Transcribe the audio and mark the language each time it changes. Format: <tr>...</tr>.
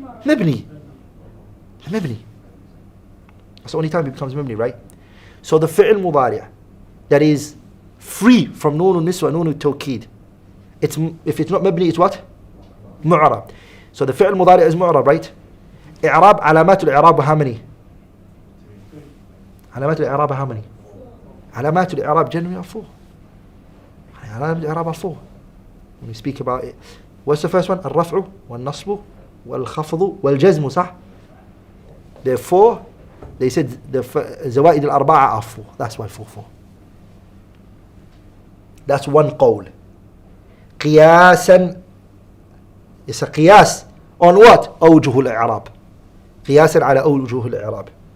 <ar>مبني.</ar> <en>That's the only time it becomes مبني, right? So the فعل مضارع that is free from نون النسوة نون التوكيد, if it's not مبني, it's what?</en> <ar>معرب.</ar> <en>So the فعل مضارع is معرب, right?</en> <ar>إعراب, علامات الإعراب</ar> <en>how many? علامات الإعراب how many? علامات الإعراب generally are 4.</en> <ar>علامات الإعراب</ar> <en>are 4. When we speak about it, what's the first one?</en> <ar>الرفع والنصب والخفض والجزم, صح?</ar> <en>Therefore, they said the زوائد الأربعة are 4. That's why 4. That's one قول. قياسا, it's a قياس on what?</en> <ar>أوجه الإعراب. قياسا على أوجه الإعراب.</ar>